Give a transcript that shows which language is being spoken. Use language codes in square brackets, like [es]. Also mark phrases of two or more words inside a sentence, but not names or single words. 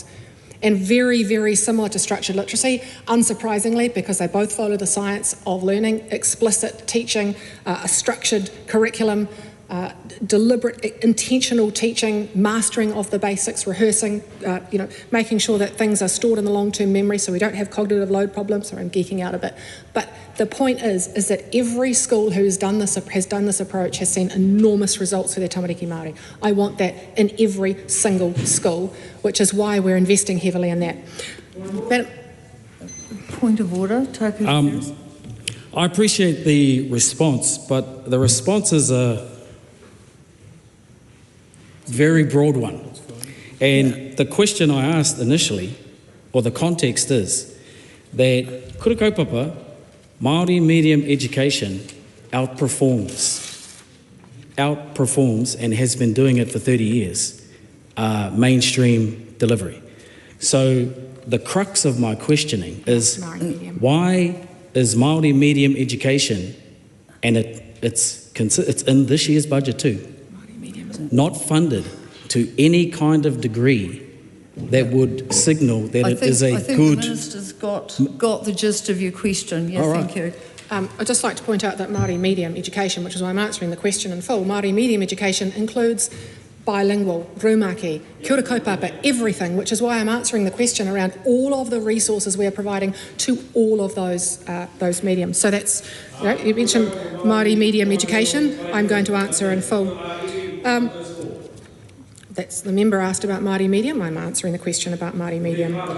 [en] And very, very similar to structured literacy, unsurprisingly, because they both follow the science of learning, explicit teaching, a structured curriculum, deliberate, intentional teaching, mastering of the basics, rehearsing, making sure that things are stored in the long-term memory so we don't have cognitive load problems. Sorry, I'm geeking out a bit. But the point is that every school who has done this approach has seen enormous results for their [mi] tamariki Māori. [en] I want that in every single school, which is why we're investing heavily in that. Point of order, TΑKUTA. I appreciate the response, but the response is a very broad one. And the question I asked initially, or the context is, that [mi] kura kaupapa, [en] Māori medium education outperforms and has been doing it for 30 years, mainstream delivery. So the crux of my questioning is, why is Māori medium education, and it's in this year's budget too, not funded to any kind of degree that would signal that it is a good... I think the Minister's got the gist of your question. Yeah, thank you. I'd just like to point out that Māori medium education, which is why I'm answering the question in full, Māori medium education includes bilingual, [mi] rumaki, kia ora kaupapa, [en] everything, which is why I'm answering the question around all of the resources we are providing to all of those mediums. So that's, you mentioned Māori medium education, I'm going to answer in full. That's the member asked about Māori medium, I'm answering the question about Māori medium.